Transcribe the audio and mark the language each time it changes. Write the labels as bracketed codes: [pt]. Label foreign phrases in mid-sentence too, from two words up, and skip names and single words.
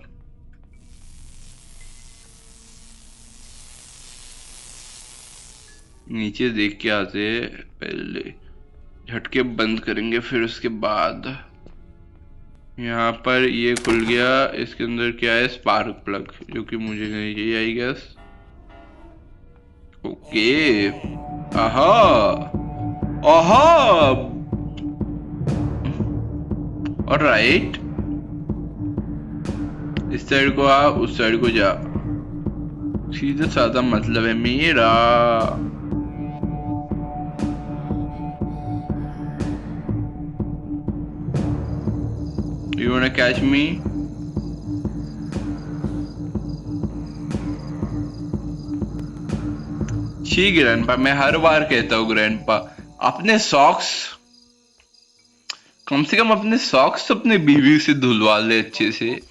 [hi] नीचे देख के आते पहले, झटके बंद करेंगे फिर उसके बाद। यहाँ पर ये खुल गया, इसके अंदर क्या है? स्पार्क प्लग, जो कि मुझे नहीं चाहिए [en] I guess. [hi] ओके। आहा आहा। ऑलराइट, इस साइड को आ, उस साइड को जा, सीधा साधा मतलब है मेरा। [en] You wanna catch me? [hi] छी ग्रैंडपा, मैं हर बार कहता हूँ ग्रैंडपा, अपने सॉक्स, कम से कम अपने सॉक्स अपने बीवी से धुलवा ले अच्छे से।